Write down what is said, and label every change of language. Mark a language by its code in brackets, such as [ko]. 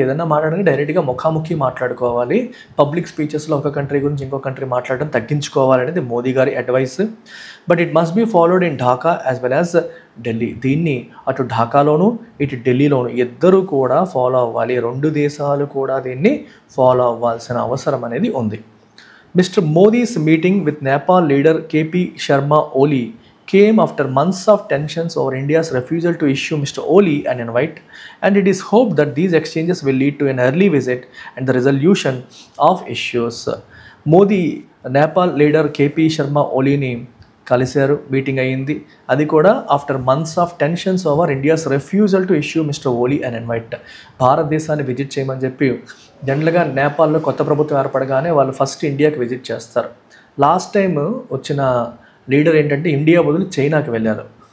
[te] ఏదైనా మాట్లాడడానికి డైరెక్ట్గా ముఖాముఖి మాట్లాడుకోవాలి. పబ్లిక్ స్పీచెస్లో ఒక కంట్రీ గురించి ఇంకో కంట్రీ మాట్లాడడం తగ్గించుకోవాలనేది మోదీ గారి advice. [en] But it must be followed in Dhaka as well as Delhi. [te] దీన్ని అటు ఢాకాలోను ఇటు ఢిల్లీలోను ఇద్దరు కూడా ఫాలో అవ్వాలి. 2 దేశాలు కూడా దీన్ని ఫాలో అవ్వాల్సిన అవసరం అనేది ఉంది. [en] Mr Modi's meeting with Nepal leader KP Sharma Oli came after months of tensions over India's refusal to issue Mr. Oli an invite, and it is hoped that these exchanges will lead to an early visit and the resolution of issues. [te] Modi Nepal leader KP Sharma ఓలీని కలిశారు, meeting అయ్యింది. అది కూడా [en] After months of tensions over India's refusal to issue Mr Oli an invite. [te] భారతదేశాన్ని visit చేయమని చెప్పి జనరల్గా నేపాల్లో కొత్త ప్రభుత్వం ఏర్పడగానే వాళ్ళు ఫస్ట్ ఇండియాకి విజిట్ చేస్తారు. లాస్ట్ టైం వచ్చిన లీడర్ ఏంటంటే ఇండియా బదులు చైనాకి వెళ్ళారు.